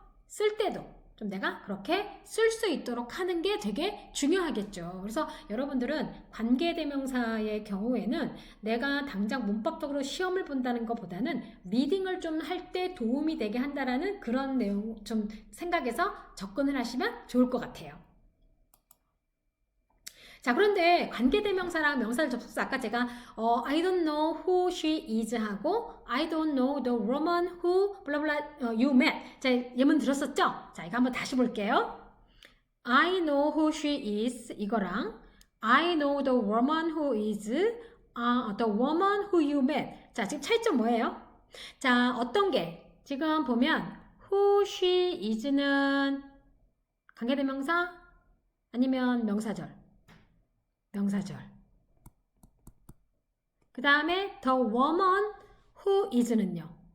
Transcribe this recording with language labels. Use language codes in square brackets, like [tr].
[ko] 쓸 때도 좀 내가 그렇게 쓸 수 있도록 하는 게 되게 중요하겠죠. 그래서 여러분들은 관계대명사의 경우에는 내가 당장 문법적으로 시험을 본다는 것보다는 리딩을 좀 할 때 도움이 되게 한다라는 그런 내용 좀 생각해서 접근을 하시면 좋을 것 같아요. 자, 그런데 관계대명사랑 명사를 접속사 아까 제가 [en] I don't know who she is [ko] 하고 [en] I don't know the woman who blah blah you met. [ko] 자, 예문 들었었죠? 자, 이거 한번 다시 볼게요. [en] I know who she is [ko] 이거랑 [en] I know the woman who is the woman who you met. [ko] 자, 지금 차이점 뭐예요? 자, 어떤 게 지금 보면 who she is는 관계대명사 아니면 명사절? 명사절. 그 다음에 [en] the woman who is [ko] 는요.